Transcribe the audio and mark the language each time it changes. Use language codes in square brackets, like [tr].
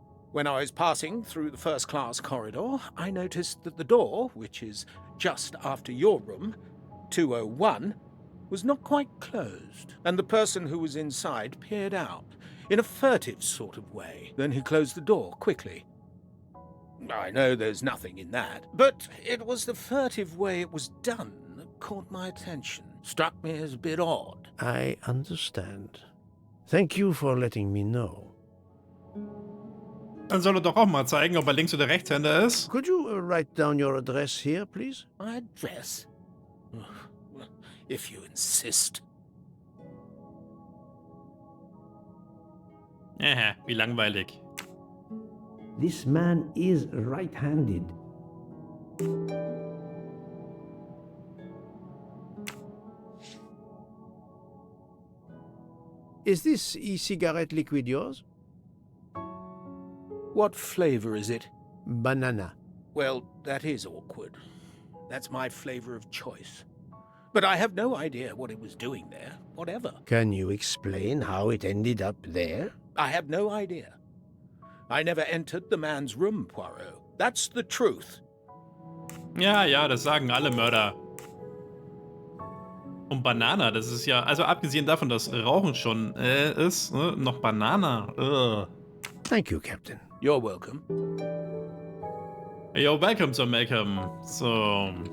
[en] When I was passing through the first-class corridor, I noticed that the door, which is just after your room, 201, was not quite closed, and the person who was inside peered out in a furtive sort of way. Then he closed the door quickly. I know there's nothing in that, but it was the furtive way it was done that caught my attention. Struck me as a bit odd. I understand. Thank you for letting me know. [de] Dann soll er doch auch mal zeigen, ob er Links- oder Rechtshänder ist. [en] Could you write down your address here, please? My address? If you insist. [de] Wie langweilig. [en] This man is right-handed. Is this e-cigarette liquid yours? What flavor is it? Banana. Well, that is awkward. That's my flavor of choice. But I have no idea what it was doing there, whatever. Can you explain how it ended up there? I have no idea. I never entered the man's room, Poirot. That's the truth. [de] Ja, das sagen alle Mörder. Und Banana, das ist ja, also abgesehen davon, dass Rauchen schon ist, ne, noch Banana. [en] Thank you, Captain. You're welcome. Yo, welcome to Malcolm. So.